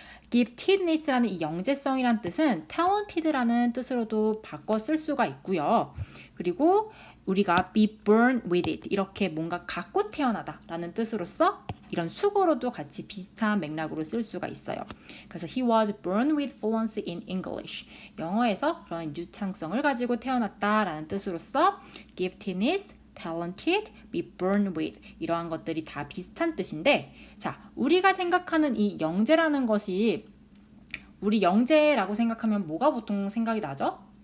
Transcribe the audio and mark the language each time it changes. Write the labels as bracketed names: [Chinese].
[Korean] giftedness라는 이 영재성이란 뜻은 talented라는 뜻으로도 바꿔 쓸 수가 있고요. 그리고 우리가 [English] be born with it [Korean] 이렇게 뭔가 갖고 태어나다 라는 뜻으로서 이런 수거로도 같이 비슷한 맥락으로 쓸 수가 있어요. 그래서 [English] he was born with fluency in English. [Korean] 영어에서 그런 유창성을 가지고 태어났다 라는 뜻으로서 giftedness, talented, be born with 이러한 것들이 다 비슷한 뜻인데 자, 우리가 생각하는 이 영재라는 것이 우리 영재라고 생각하면 뭐가 보통 생각이 나죠?